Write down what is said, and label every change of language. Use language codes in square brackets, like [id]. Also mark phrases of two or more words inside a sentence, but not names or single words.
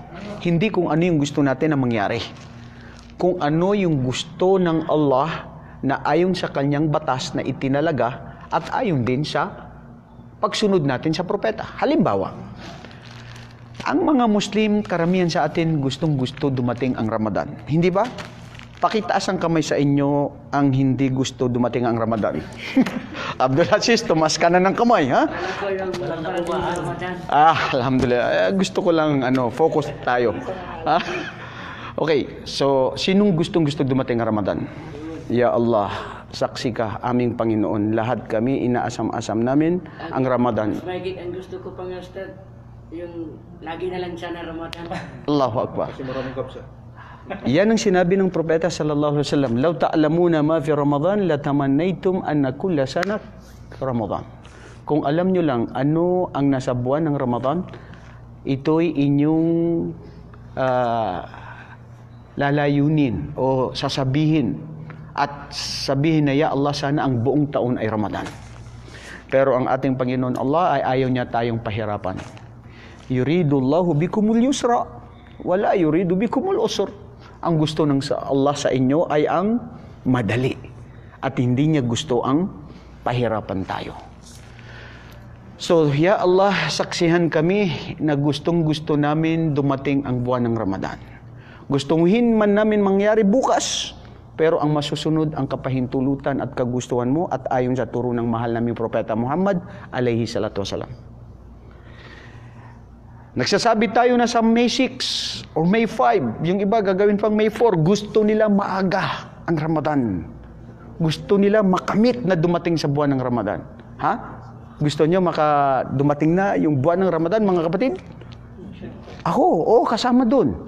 [tl] Hindi kung ano yung gusto natin na mangyari. Kung ano yung gusto ng Allah na ayon sa kanyang batas na itinalaga at ayon din sa pagsunod natin sa propeta. Halimbawa, ang mga Muslim, karamihan sa atin, gustong-gusto dumating ang Ramadan. Hindi ba? Pakitaas ang kamay sa inyo ang hindi gusto dumating ang Ramadan. Abdulaziz, tumas ka na ng kamay, ha? Alhamdulillah. Gusto ko lang, focus tayo. Okay, so, sinong gustong-gusto dumating ang Ramadan? [ar] يا الله, [tl] saksi ka, aming Panginoon. Lahat kami, inaasam-asam namin ang Ramadan. Mahigit ang gusto ko pang Ustad, yung lagi na lang sana Ramadan. [ar] الله أكبر. [tl] Yan ang sinabi ng propeta [ar] صلى الله عليه وسلم لو تعلمون ما في رمضان لتمنيتم أن كل سنة رمضان." [tl] Kung alam nyo lang ano ang nasa buwan ng Ramadan, ito'y inyong lalayunin o sasabihin at sabihin na, [ar] يا الله, [tl] sana ang buong taon ay Ramadan. Pero ang ating Panginoon Allah ay ayaw niya tayong pahirapan. [ar] يريد الله بكم اليسر ولا يريد بكم العسر. [tl] Ang gusto ng Allah sa inyo ay ang madali at hindi niya gusto ang pahirapan tayo. So, [ar] يا الله, [tl] saksihan kami na gustong-gusto namin dumating ang buwan ng Ramadan. Gustuhin man namin mangyari bukas, pero ang masusunod ang kapahintulutan at kagustuhan mo at ayon sa turo ng mahal naming propeta Muhammad [ar] عليه الصلاة والسلام. [tl] Nagsasabi tayo na sa May 6 or May 5, yung iba gagawin pang May 4, gusto nila maaga ang Ramadan. Gusto nila makamit na dumating sa buwan ng Ramadan. Ha? Gusto nyo dumating na yung buwan ng Ramadan, mga kapatid? Ako, kasama doon.